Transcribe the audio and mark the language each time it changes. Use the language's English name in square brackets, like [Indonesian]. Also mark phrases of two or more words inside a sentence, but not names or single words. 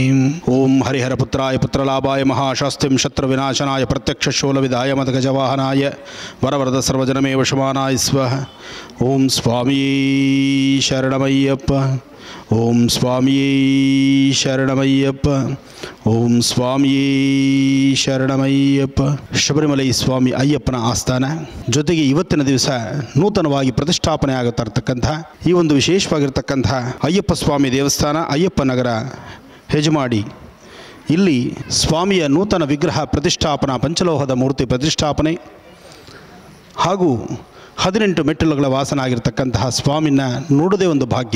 [Sanskrit] ओं हरिहरपुत्राय पुत्रलाभाय महाशास्त्रिं शत्रुविनाशनाय प्रत्यक्षशूलविधाय मदगजवाहनाय वरवरद सर्वजनमे वशमानाय स्वाहा. ओं स्वामी शरणमय्यप्प. ओं स्वामी शरणमय्यप्प. ओं स्वामी ಶರಣಮಯ್ಯಪ್ಪ. [Kannada] ಶಬರಿಮಲೈ ಸ್ವಾಮಿ ಅಯ್ಯಪ್ಪನ ಆಸ್ಥಾನ ಜೊತೆಗೆ ಇವತ್ತಿನ ದಿವಸ ನೂತನವಾಗಿ ಪ್ರತಿಷ್ಠಾಪನೆ ಆಗುತ್ತಿರತಕ್ಕಂಥ ಈ ಒಂದು ವಿಶೇಷವಾಗಿರ್ತಕ್ಕಂಥ ಅಯ್ಯಪ್ಪ ಸ್ವಾಮಿ ದೇವಸ್ಥಾನ ಅಯ್ಯಪ್ಪ ನಗರ ಹೆಜಮಾಡಿ. ಇಲ್ಲಿ ಸ್ವಾಮಿಯ ನೂತನ ವಿಗ್ರಹ ಪ್ರತಿಷ್ಠಾಪನಾ ಪಂಚಲೋಹದ ಮೂರ್ತಿ ಪ್ರತಿಷ್ಠಾಪನೆ ಹಾಗೂ 18 ಮೆಟ್ಟಿಲುಗಳ ವಾಸನ ಆಗಿರತಕ್ಕಂತಹ ಸ್ವಾಮಿನ ನೋಡೋದೇ ಒಂದು ಭಾಗ್ಯ.